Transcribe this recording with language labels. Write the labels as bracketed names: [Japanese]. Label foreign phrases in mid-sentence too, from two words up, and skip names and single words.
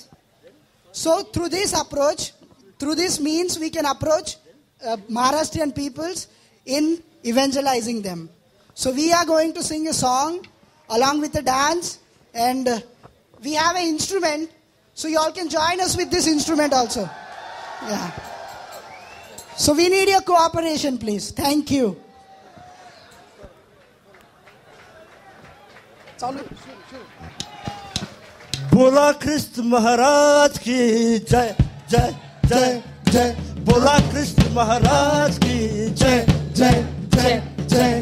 [English] So, through this approach, through this means, we can approach Maharashtrian peoples in evangelizing them. So we are going to sing a song along with a dance, and we have an instrument, so you all can join us with this instrument also. Yeah. So we need your cooperation, please. Thank you. [Hindi] बोला कृष्ण महाराज की जय जय जय जय. बोला कृष्ण महाराज की जय जय जय जय.